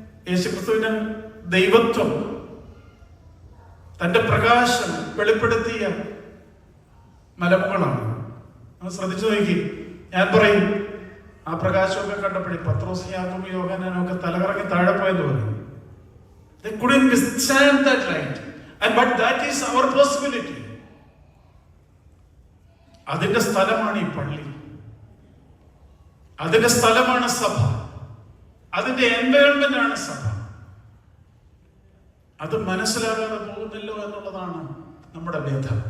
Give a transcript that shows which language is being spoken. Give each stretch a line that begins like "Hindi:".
Malayalam: യേശുക്രിസ്തുവിന്റെ ദൈവത്വം, തന്റെ പ്രകാശം വെളിപ്പെടുത്തിയ മലമുകളാണ്. അത് ശ്രദ്ധിച്ചു നോക്കി. ഞാൻ പറയും, ആ പ്രകാശമൊക്കെ കണ്ടപ്പോഴേ പത്രോസ്, യാക്കോബ്, യോഹന്നാനൊക്കെ തലകറങ്ങി താഴെ പോയെന്ന് പറയും.
English: They couldn't withstand that light. But that is our possibility.
Malayalam: അതിന്റെ സ്ഥലമാണ് ഈ പള്ളി, അതിന്റെ സ്ഥലമാണ് സഭ, അതിന്റെ എൻവയോൺമെന്റ് ആണ് സഭ. അത് മനസ്സിലാകാതെ പോകുന്നില്ലോ എന്നുള്ളതാണ് നമ്മുടെ വ്യഥ.